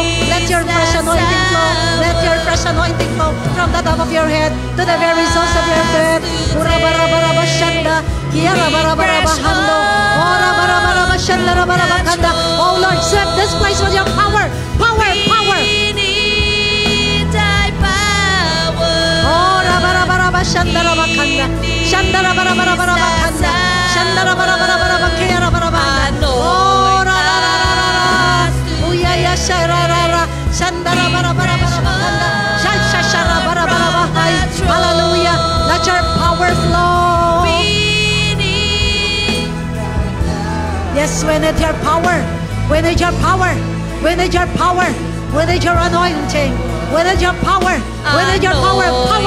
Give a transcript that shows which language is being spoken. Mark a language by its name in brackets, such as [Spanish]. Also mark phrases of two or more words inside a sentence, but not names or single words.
[English] Let your fresh anointing flow. Let your fresh anointing flow from the top of your head to the very soles of your feet. Oh Lord, set this place with your power. Power, power. We need thy power. Oh, Rabarabara Shandara Bakanda. Shandara Barabara Bakanda. Shandara Barabara Bakera Barabanda. Oh, Rara. Uyaya Sharara. Shandara Barabara Bakanda. Shashara Barabara Bahai. Hallelujah. Let your power flow. We need. Yes, we need your power. We need your power. We need your power. We need your anointing. We need your power. We need your power. Power.